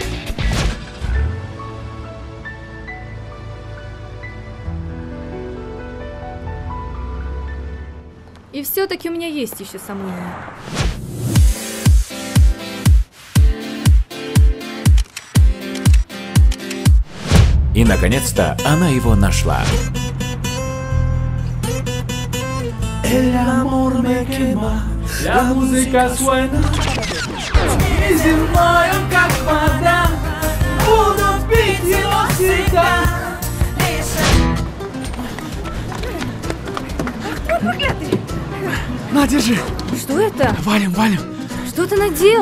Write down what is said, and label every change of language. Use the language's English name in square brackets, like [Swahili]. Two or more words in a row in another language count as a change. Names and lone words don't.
[Russian] И все-таки у меня есть еще сомнения. И, наконец-то, она его нашла. [Spanish] El amor me quema, la música suena. [Russian] И зимою, как вода, будут пить его всегда. На, держи. Что это? Валим, валим. Что ты наделал?